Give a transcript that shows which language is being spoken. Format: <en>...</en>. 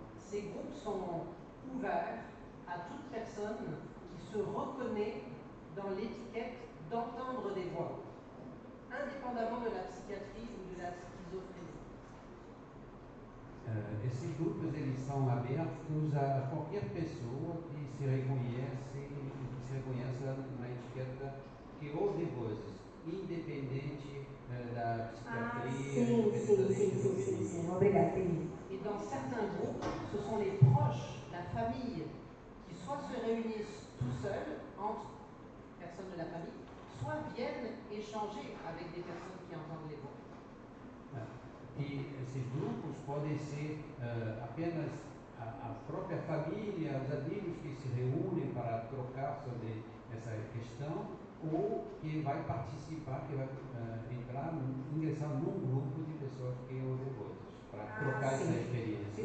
<fr>Ces groupes sont ouverts à toute personne qui se reconnaît dans l'étiquette d'entendre des voix, indépendamment de la psychiatrie ou de la schizophrénie.</fr> <pt>Esses grupos eles são abertos a qualquer pessoa que se reconhece, que se reconheça na etiqueta que houve vozes, independente da psiquiatria, sim. Obrigada, entendi.</pt> <fr>Et dans certains groupes, ce sont les proches, la famille, qui soit se réunissent tout seuls, entre personnes de la famille, soit viennent échanger avec des personnes qui entendent les voix.</fr> <pt>E esses grupos podem ser apenas a própria família, os amigos que se reúnem para trocar sobre essa questão, ou que vai participar, que vai ingressar num grupo de pessoas que ouvem vozes, para trocar essa experiência.</pt>